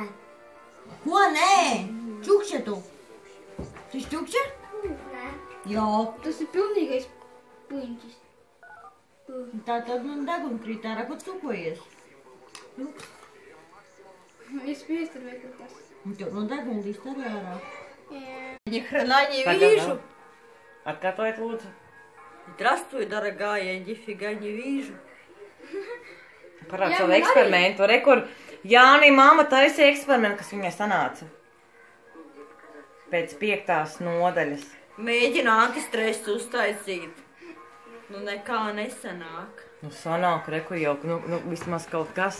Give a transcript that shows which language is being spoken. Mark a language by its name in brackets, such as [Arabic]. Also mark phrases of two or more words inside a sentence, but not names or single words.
[Latvian] Ko nē? Čukšķa tu? Tu čukšķa? Nē. Jā. Tas ir pilnīgais puņķis. Tā tad man deguna krīt ārā, ko tukojies? Es piestar vai kaut kas. Un tur no deguna līst arī ārā. [Russian] Ни хрена не вижу. [Latvian] Atkārtojiet, lūdzu. [Russian] Здравствуй, дорогая, я нифига не вижу. [Latvian] Parād savu eksperimentu. Rekur, Jāni, mamma taisīja eksperimentu, kas viņai sanāca. Pēc 5. nodaļas. Mēģina antistresu uztaisīt. Nu nekā nesanāk. Nu sanāk, reku jau, nu vismaz kaut kas.